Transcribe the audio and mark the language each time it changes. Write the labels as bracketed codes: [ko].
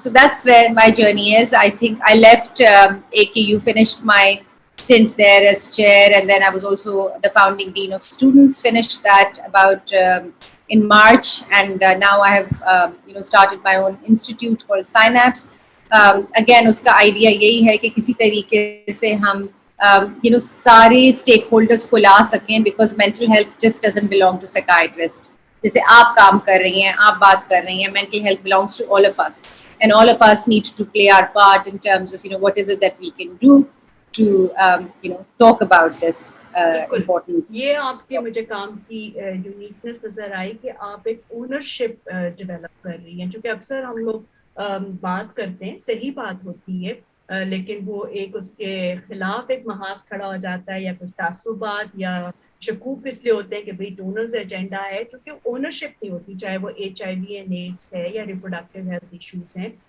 [en] So that's where my journey is. I think I left AKU, finished my stint there as chair, and then I was also the founding dean of students, finished that about in March, and now I have started my own institute called Synapse. [ur] Again اس کا idea یہی ہے کہ کسی طریقے سے ہم سارے stack holders کو لا سکیں, [en] Because mental health just doesn't belong to psychiatrist. [ur] جیسے آپ کام کر رہی ہیں, [en] آپ بات کر رہی ہیں, mental health belongs to all of us, and all of us need to play our part in terms of what is it that we can do to talk about this important. [ur] یہ آپ کے مجھے کام کی uniqueness نظر آئی کہ آپ ایک ownership develop کر رہی ہیں, کیونکہ اکثر ہم لوگ بات کرتے ہیں, صحیح بات ہوتی ہے, لیکن وہ ایک اس کے خلاف ایک محاذ کھڑا ہو جاتا ہے, یا کچھ تعصبات یا شکوک اس لیے ہوتے ہیں کہ بھائی ڈونرز ایجنڈا ہے, کیونکہ اونرشپ نہیں ہوتی, چاہے وہ HIV اینڈ ایڈس ہے یا ریپروڈکٹیو ہیلتھ ایشوز ہیں.